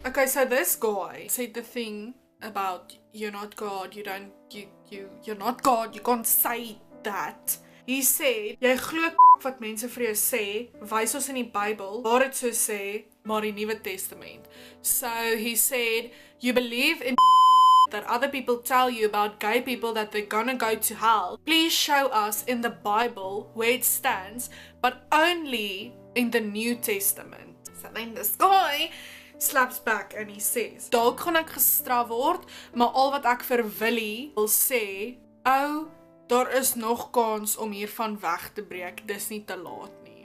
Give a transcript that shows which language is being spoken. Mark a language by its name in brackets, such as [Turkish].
[English] Okay, so this guy said the thing about you're not God, you're not God, you can't say that. He said, [Afrikaans] jy glo wat mense vir jou sê, wys ons in die Bybel, waar dit so sê, maar die Nuwe Testament. [English] So he said, you believe in that other people tell you about gay people that they're gonna go to hell. Please show us in the Bible where it stands, but only in the New Testament. So then this guy slaps back and he says, [Afrikaans] dalk gaan ek gestraf word, maar al wat ek vir Willie wil sê, daar is nog kans om hiervan weg te breek, dis nie te laat nie.